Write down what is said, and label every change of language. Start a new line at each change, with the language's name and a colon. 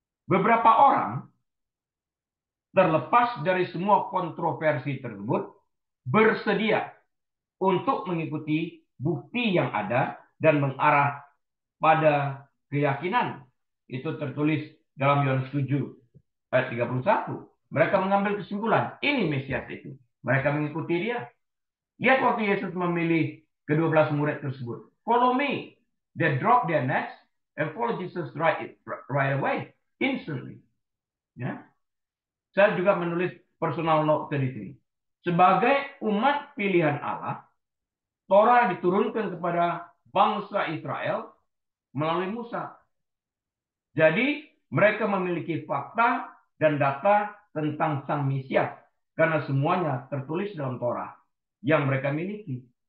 Indonesian: Beberapa orang, terlepas dari semua kontroversi tersebut, bersedia untuk mengikuti bukti yang ada dan mengarah pada keyakinan. Itu tertulis dalam Yohanes 7 ayat 31. Mereka mengambil kesimpulan, ini Mesias itu. Mereka mengikuti dia. Lihat waktu Yesus memilih ke-12 murid tersebut.
English: Follow me. They drop their nets and follow Jesus right away. Instantly. Ya.
Indonesian: Saya juga menulis personal note di sini. Sebagai umat pilihan Allah, Torah diturunkan kepada bangsa Israel melalui Musa. Jadi mereka memiliki fakta dan data tentang Sang Mesias karena semuanya tertulis dalam Torah yang mereka miliki.